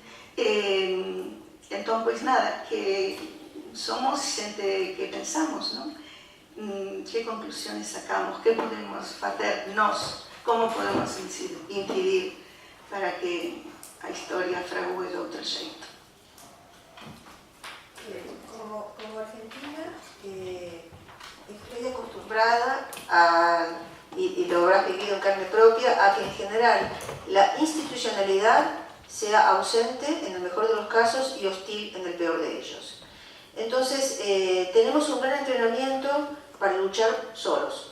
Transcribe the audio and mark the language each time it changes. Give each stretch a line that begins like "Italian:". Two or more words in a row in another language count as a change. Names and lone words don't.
Galician: Entón, pois nada, que somos xente que pensamos, non? Que conclusiones sacamos, que podemos facer nós, como podemos incidir para que a historia fragúe de outro xeito.
Spanish: Como argentina, estoy acostumbrada y lo habrás vivido en carne propia, a que en general la institucionalidad sea ausente en el mejor de los casos y hostil en el peor de ellos. Entonces, tenemos un gran entrenamiento para luchar solos.